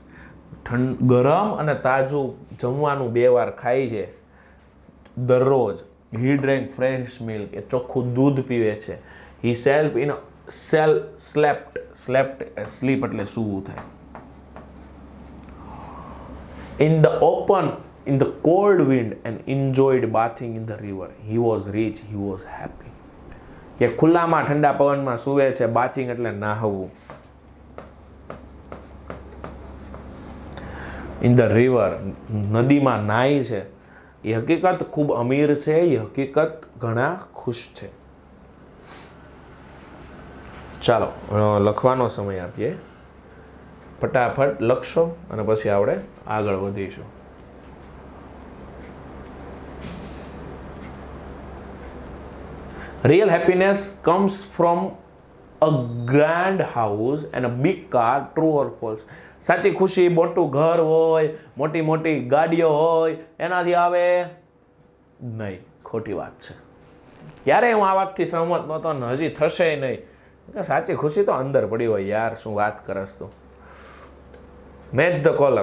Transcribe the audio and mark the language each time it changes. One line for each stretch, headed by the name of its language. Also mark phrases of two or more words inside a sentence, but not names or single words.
Gujarati: ગરમ અને તાજું જમવાનું 2 વાર ખાય છે દરરોજ.
English: he drank fresh milk.
Gujarati: એ ચોખ્ખું દૂધ પીવે છે.
English: he sleep
Gujarati: એટલે સૂવું થાય.
English: in the cold wind and enjoyed bathing in the river. He was rich, he was happy.
Gujarati: કે ખુલ્લામાં ઠંડા પવનમાં સૂવે છે. બાથિંગ એટલે નાહવું.
English: in the river,
Gujarati: નદીમાં નાય છે, એ હકીકત ખૂબ અમીર છે, એ હકીકત ઘણા ખુશ છે. ચાલો લખવાનો સમય આપીએ, ફટાફટ લખશો અને પછી આપણે આગળ વધીશું.
English: Real happiness comes from a grand house and a big car, true or false?
Gujarati: સાચી ખુશી મોટું ઘર હોય, મોટી મોટી ગાડીઓ હોય એનાથી આવે નહીં, ખોટી વાત છે. ક્યારે હું આ વાતથી સહમત નહોતો ને હજી થશે નહીં. સાચી ખુશી તો અંદર પડી હોય યાર, શું વાત કરસ તું.
English: match the column.